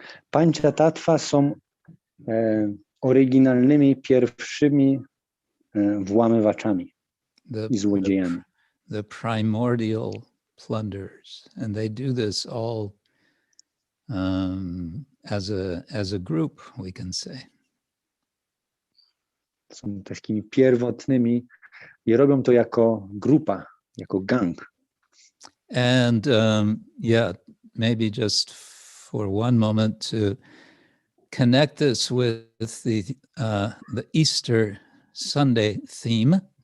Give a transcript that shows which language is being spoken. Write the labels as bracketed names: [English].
[Polish] Panchatattva są oryginalnymi, pierwszymi włamywaczami i złodziejami. [English] The primordial plunderers. And they do this all as a group, we can say. [Polish] Są takimi pierwotnymi i robią to jako grupa, jako gang. [English] And maybe just for one moment to connect this with the Easter Sunday theme.